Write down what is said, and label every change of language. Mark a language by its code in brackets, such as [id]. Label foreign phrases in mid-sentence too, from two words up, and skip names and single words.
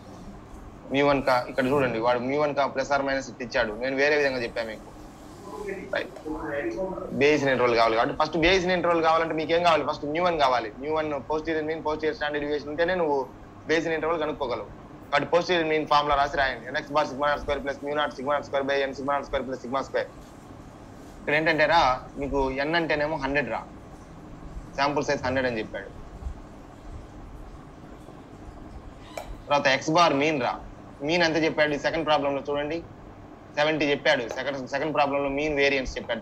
[te] mu1 కా ఇక్కడ చూడండి, వాడు mu1 కా [en] plus or minus [te] ఇచ్చాడు, నేను వేరే విధంగా చెప్పాను మీకు. [en] Bayes in interval [te] కావాలి కాబట్టి [en] first Bayes in interval [te] కావాలంటే మీకు ఏం కావాలి, ఫస్ట్ mu1 కావాలి. mu1 [en] posterior mean posterior standard deviation [te] ఉంటేనే నువ్వు [en] Bayes in interval [te] కనుక్కోగలవు. కాబట్టి [en] posterior mean formula [te] రాసి రాయండి, [en] nx bar sigma naught square plus mu naught sigma naught square by n sigma naught square plus sigma square. [te] ఇక్కడ ఏంటంటే రా, మీకు n అంటేనేమో 100 రా, [en] sample size [te] 100 అని చెప్పాడు. తర్వాత [en] x bar mean [te] రా, మీన్ ఎంత చెప్పాడు [en] second problem [te] లో చూడండి, 70 చెప్పాడు. [en] second problem [te] లో [en] mean variance [te] చెప్పాడు.